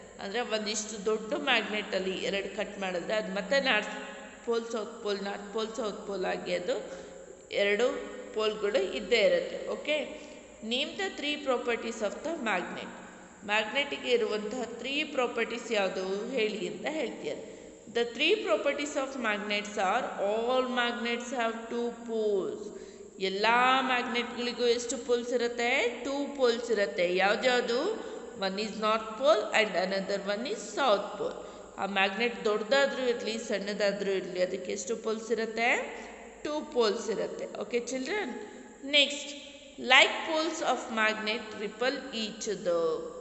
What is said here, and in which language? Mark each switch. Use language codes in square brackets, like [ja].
[kn] ಅಂದರೆ ಒಂದಿಷ್ಟು ದೊಡ್ಡ ಮ್ಯಾಗ್ನೆಟಲ್ಲಿ 2 ಕಟ್ ಮಾಡಿದ್ರೆ ಅದು ಮತ್ತೆ north pole south pole, north pole south pole ಆಗಿ ಅದು 2 ಪೋಲ್ಗಳು ಇದ್ದೇ ಇರುತ್ತೆ. [en] Okay, name the 3 properties of the magnet. [kn] ಮ್ಯಾಗ್ನೆಟಿಗೆ ಇರುವಂತಹ 3 ಪ್ರಾಪರ್ಟೀಸ್ ಯಾವುದು ಹೇಳಿ ಅಂತ ಹೇಳ್ತೀರಿ. [en] The 3 properties of magnets are all magnets have 2 poles. [kn] ಎಲ್ಲ ಮ್ಯಾಗ್ನೆಟ್ಗಳಿಗೂ ಎಷ್ಟು ಪೋಲ್ಸ್ ಇರುತ್ತೆ? 2 ಪೋಲ್ಸ್ ಇರುತ್ತೆ. ಯಾವ್ದ್ಯಾವುದು? [en] One is north pole and another one is south pole. [kn] ಆ ಮ್ಯಾಗ್ನೆಟ್ ದೊಡ್ಡದಾದರೂ ಇರಲಿ ಸಣ್ಣದಾದರೂ ಇರಲಿ ಅದಕ್ಕೆ ಎಷ್ಟು ಪೋಲ್ಸ್ ಇರುತ್ತೆ? 2 ಪೋಲ್ಸ್ ಇರುತ್ತೆ. [en] Okay children? Next, like poles of magnet repel each other.